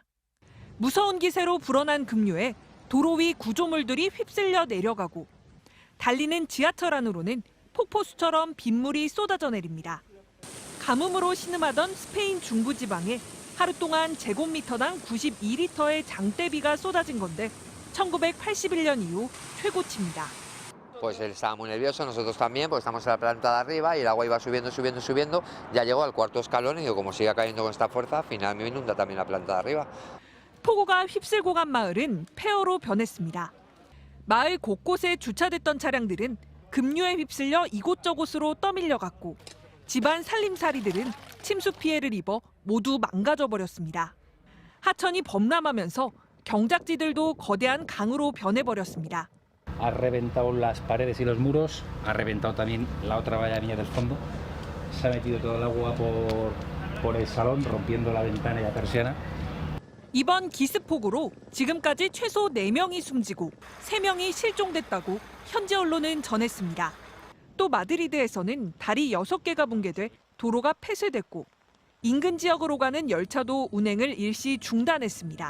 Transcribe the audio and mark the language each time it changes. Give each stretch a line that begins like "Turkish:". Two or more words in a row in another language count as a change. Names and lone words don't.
Korean: 무서운 기세로 불어난 급류에 도로 위 구조물들이 휩쓸려 내려가고 달리는 지하철 안으로는 폭포수처럼 빗물이 쏟아져 내립니다. 가뭄으로 신음하던 스페인 중부지방에 하루 동안 제곱미터당 92리터의 장대비가 쏟아진 건데 1981년 이후 최고치입니다.
Spanish: Pues él estaba muy nervioso, nosotros también, porque estamos en la planta de arriba y el agua iba subiendo, subiendo, subiendo. Ya llegó al cuarto escalón y digo, como siga cayendo con esta fuerza, al final me inunda también la planta de arriba.
Korean: 폭우가 휩쓸고 간 마을은 폐허로 변했습니다. 마을 곳곳에 주차됐던 차량들은 급류에 휩쓸려 이곳저곳으로 떠밀려갔고 집안 살림살이들은 침수 피해를 입어 모두 망가져 버렸습니다. 하천이 범람하면서 경작지들도 거대한 강으로 변해버렸습니다.
Spanish: Ha reventado las paredes y los muros, ha reventado también la otra vallanilla del fondo, se ha metido todo el agua por el salón, rompiendo la ventana y la persiana.
Korean: 이번 기습폭우로 지금까지 최소 4명이 숨지고 3명이 실종됐다고 현지 언론은 전했습니다. 또 마드리드에서는 다리 6개가 붕괴돼 도로가 폐쇄됐고 인근 지역으로 가는 열차도 운행을 일시 중단했습니다.